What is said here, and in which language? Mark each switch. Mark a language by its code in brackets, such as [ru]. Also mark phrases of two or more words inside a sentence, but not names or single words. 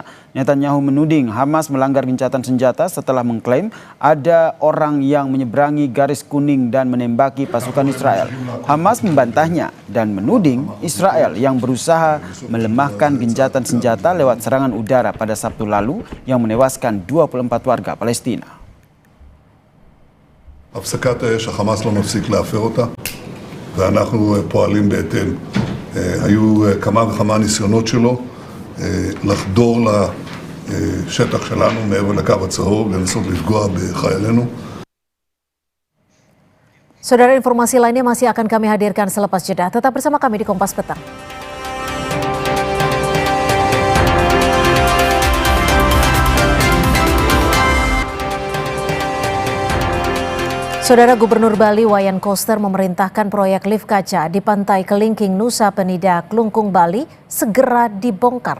[id] Netanyahu menuding Hamas melanggar gencatan senjata setelah mengklaim ada orang yang menyeberangi garis kuning dan menembaki pasukan Israel. Hamas membantahnya dan menuding Israel yang berusaha melemahkan gencatan senjata lewat serangan udara pada Sabtu lalu yang menewaskan 24 warga Palestina. [he] הפסקת האש, החמאס לא מפסיק להפר אותה. ואנחנו פועלים בהתאם. היו כמה וכמה ניסיונות שלו לחדור לשטח שלנו מעבר לקו הצהוב, לנסות לפגוע בחיילינו. [id] Saudara, informasi lainnya masih akan kami hadirkan selepas jeda. Tetap bersama kami di Kompas Petang. Saudara, Gubernur Bali Wayan Koster memerintahkan proyek lift kaca di Pantai Kelingking, Nusa Penida, Klungkung, Bali segera dibongkar.